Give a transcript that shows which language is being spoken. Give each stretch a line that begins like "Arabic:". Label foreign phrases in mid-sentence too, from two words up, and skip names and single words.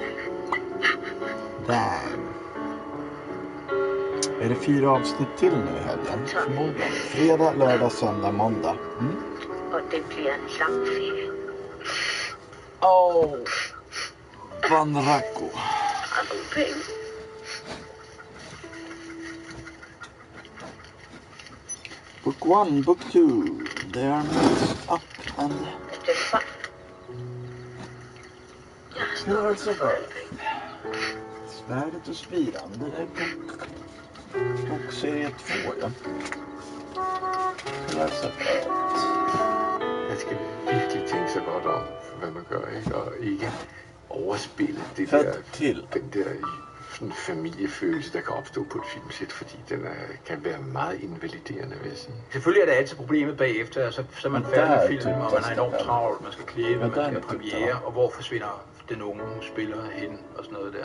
Swedish: Dang. Är det 4 avsnitt till nu i helgen? Förmodligen. Fredag, lördag, söndag, måndag. Och det blir en lång ferie. Åh. Vanrako.
English: Book 1, book 2. They are mixed up and...
Swedish: Nu har alltså varit svärdet och spiran. Det är bok serie 2, ja. Nu har alltså varit.
Danish: Man skal virkelig tænke sig godt om, hvad man gør, ikke? Og ikke overspille det den der sådan familiefølelse, der kan opstå på et filmsæt, fordi den kan være meget invaliderende, vil jeg sige. Selvfølgelig er det altid problemet bagefter, så er man færdig med filmen, og man har enormt travlt, man skal klippe, man skal have premiere, og hvor forsvinder den unge spiller hen og sådan noget der.